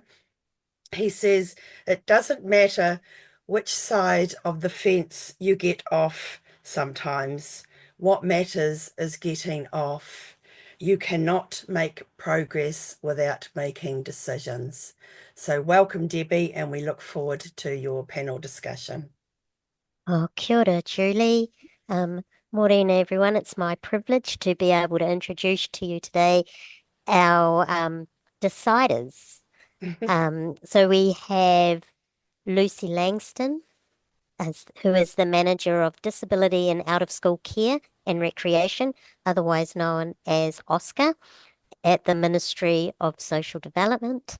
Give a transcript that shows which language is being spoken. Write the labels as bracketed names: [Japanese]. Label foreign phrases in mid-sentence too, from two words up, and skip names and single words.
[English] He says, "It doesn't matter which side of the fence you get off sometimes. What matters is getting off. You cannot make progress without making decisions." So welcome, Debbie, and we look forward to your panel discussion. [Māori] Oh, kia ora, [English] Julie. Morning, everyone. It's my privilege to be able to introduce to you today our deciders. So we have Lucy Langston, who is the Manager of Disability and Out-of-School Care and Recreation, otherwise known as OSCAR, at the Ministry of Social Development.